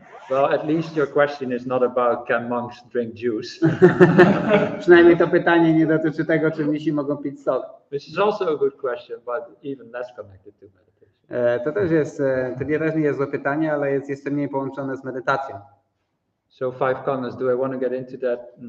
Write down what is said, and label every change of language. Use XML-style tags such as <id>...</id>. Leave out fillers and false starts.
<en>Well, at least your question is not about can monks drink juice.</en> <pl>Przynajmniej to pytanie nie dotyczy tego, czy mnisi mogą pić sok.</pl> <en>Which is also a good question, but even less connected to meditation.</en> <pl>To też jest, to nie jest złe pytanie, ale jest jeszcze mniej połączone z medytacją.</pl> <en>So 5 khandhas, do I want to get into that?</en>